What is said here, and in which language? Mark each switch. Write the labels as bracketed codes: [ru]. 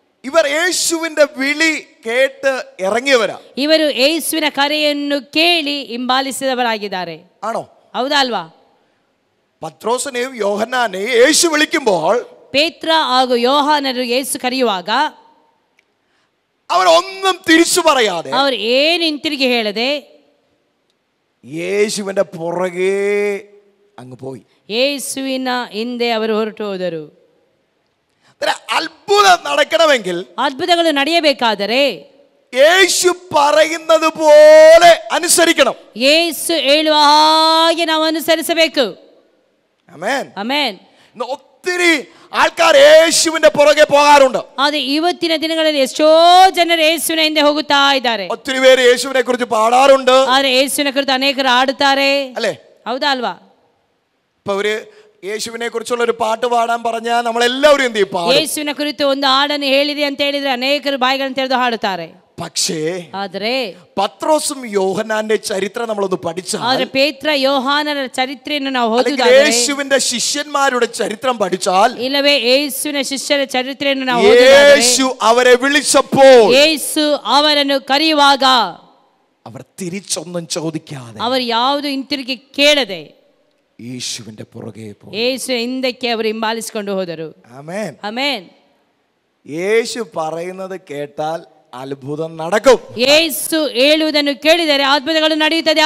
[ml] ഇവർ യേശുവിന്റെ വിളി കേട്ട് ഇറങ്ങിയവരാ. [kn] ಇವರು ಯೇಸುವಿನ ಕರೆಯನ್ನು ಕೇಳಿ ಹಿಂಬಾಲಿಸಿದವರಾಗಿದ್ದಾರೆ. [ml] ആണോ? [kn] ಹೌದಾ ಅಲ್ವಾ? [ml] പത്രോസിനെയും യോഹന്നാനെയും യേശു വിളിക്കുമ്പോൾ, [kn] ಪೇತ್ರ ಹಾಗೂ ಯೋಹಾನರು ಯೇಸು ಕರೆಯುವಾಗ [ml] അവർ ഒന്നും തിരിച്ചു പറയാതെ [kn] ಅವರು ಏನು ಹಿಂತಿರುಗಿ ಹೇಳದೆ [ml] യേശുവിന്റെ പുറകെ അങ്ങ് പോയി. [kn] ಯೇಸುವಿನ ಹಿಂದೆ ಅವರು ಹೊರಟು ಹೋದರು. [ml] അത്ഭുതം നടക്കണമെങ്കിൽ, [kn] ಅದ್ಭುತಗಳು ನಡೆಯಬೇಕಾದರೆ [ml] യേശു പറയുന്നത് പോലെ അനുസരിക്കണം. [kn] ಯೇಸು ಹೇಳುವ ಹಾಗೆ ನಾವು ಅನುಸರಿಸಬೇಕು. [ml] ആമേൻ, [kn] ಆಮೆನ್. [ml] ഒത്തിരി ആൾക്കാർ യേശുവിന്റെ പുറകെ പോകാറുണ്ട്. [kn] ಆದರೆ ಇವತ್ತಿನ ದಿನಗಳಲ್ಲಿ ಎಷ್ಟೋ ಜನರು ಯೇಸುವಿನ ಹಿಂದೆ ಹೋಗುತ್ತಾ ಇದ್ದಾರೆ. [ml] ഒത്തിരി പേര് യേശുവിനെ കുറിച്ച് പാടാറുണ്ട്. [kn] ಆದರೆ ಯೇಸುವಿನ ಕುರಿತು ಅನೇಕರು ಹಾಡುತ್ತಾರೆ, [ml] അല്ലേ? [kn] ಹೌದಾ ಅಲ್ವಾ? [ml] ഇപ്പൊ ഒരു യേശുവിനെ കുറിച്ചുള്ള ഒരു പാട്ട് പാടാൻ പറഞ്ഞാൽ നമ്മളെല്ലാവരും എന്ത് ചെയ്യും? [kn] ಯೇಸುವಿನ ಕುರಿತು ಒಂದು ಹಾಡನ್ನು ಹೇಳಿರಿ ಅಂತ ಹೇಳಿದ್ರೆ ಅನೇಕರು ಬಾಯಿಗಳನ್ನು ತೆರೆದು ಹಾಡುತ್ತಾರೆ. [ml] പക്ഷേ [kn] ಆದರೆ [ml] പത്രോസും യോഹന്നാന്റെ ചരിത്രം നമ്മളൊന്ന് പഠിച്ചാൽ, [kn] ಆದರೆ ಪೇತ್ರ ಯೋಹಾನರ ಚರಿತ್ರೆಯನ್ನು ನಾವು [ml] അല്ലെങ്കിൽ [kn] ಓದಿದರೆ, [ml] യേശുവിന്റെ ശിഷ്യന്മാരുടെ ചരിത്രം പഠിച്ചാൽ, [kn] ಇಲ್ಲವೇ ಯೇಸುವಿನ ಶಿಷ್ಯರ ಚರಿತ್ರೆಯನ್ನು ನಾವು ಓದಿದರೆ, [ml] യേശു അവരെ വിളിച്ചപ്പോൾ [kn] ಯೇಸು ಅವರನ್ನು ಕರೆಯುವಾಗ [ml] അവർ തിരിച്ചൊന്നും ചോദിക്കാതെ [kn] ಅವರು ಯಾವುದು ಹಿಂತಿರುಗಿ ಕೇಳದೆ [ml] യേശുവിന്റെ പുറകെ പോയി. [kn] ಯೇಸುವಿನ ಹಿಂದಕ್ಕೆ ಅವರು ಹಿಂಬಾಲಿಸಿಕೊಂಡು ಹೋದರು. [ml] ആമേൻ. [kn] ಆಮೆನ್. [ml] യേശു പറയുന്നത് കേട്ടാൽ അത്ഭുതം നടക്കും. [kn] ಯೇಸು ಹೇಳುವುದನ್ನು ಕೇಳಿದರೆ ಅದ್ಭುತಗಳು ನಡೆಯುತ್ತದೆ.